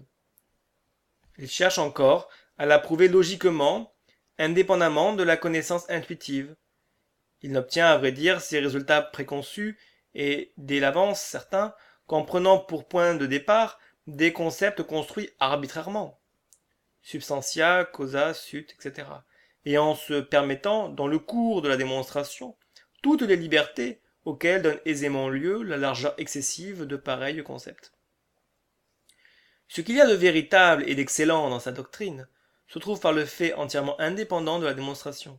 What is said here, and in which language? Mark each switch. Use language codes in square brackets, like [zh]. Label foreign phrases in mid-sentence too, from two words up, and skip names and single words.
[fr] Il cherche encore à la prouver logiquement, indépendamment de la connaissance intuitive. Il n'obtient à vrai dire ses résultats préconçus et dès l'avance certains qu'en prenant pour point de départ des concepts construits arbitrairement, [la] substantia, causa, [fr] sut, etc., et en se permettant, dans le cours de la démonstration, toutes les libertés auxquelles donne aisément lieu la largeur excessive de pareils concepts. Ce qu'il y a de véritable et d'excellent dans sa doctrine se trouve par le fait entièrement indépendant de la démonstration.